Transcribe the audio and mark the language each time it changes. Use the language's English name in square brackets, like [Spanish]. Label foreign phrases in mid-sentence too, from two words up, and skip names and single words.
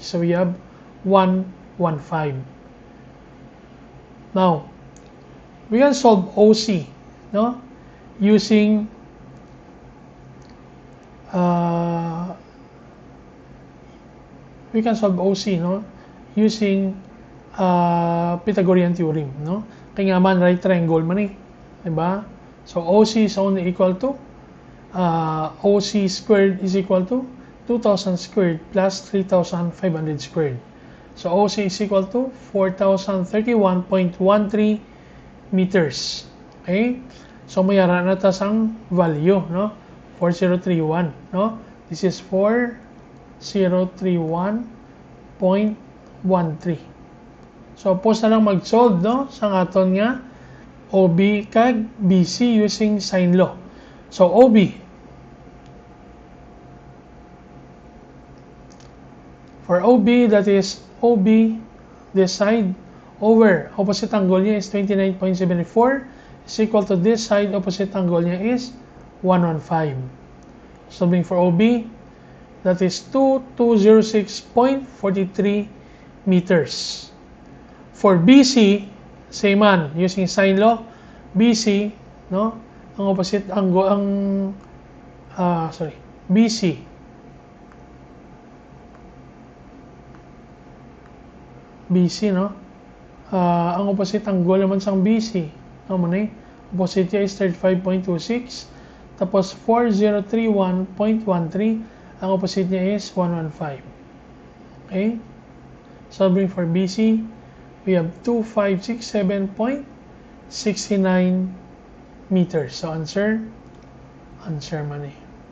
[English] So we have 115. Now, we can solve OC, no? Using we can solve OC, no? Using Pythagorean theorem, no? [Hiligaynon] Kaya nga man [English] right triangle [Hiligaynon] man eh, diba? [English] So OC is only equal to OC squared is equal to 2,000 squared plus 3,500 squared. So OC is equal to 4,031.13 meters. Okay? [Hiligaynon] So mayara na ta sang value, no? 4031, no? [English] This is 4031.13. [Hiligaynon] So pos na lang mag-solve, no? Sang aton nga OB kag BC [English] using sine law. So OB, for OB, that is OB, this side, over opposite angle niya is 29.74, is equal to this side, opposite angle niya is 115. Solving for OB, that is 2206.43 meters. For BC, same man, using sine law, BC, no? Ang opposite angle, BC. BC, no? [Hiligaynon] Ang [English] opposite angle [Hiligaynon] naman sang BC, no man eh? [English] Opposite niya is 35.26, tapos 4031.13, ang opposite niya is 115. Okay? Solving for BC, we we have 2567.69 meters. [Hiligaynon] So answer man eh.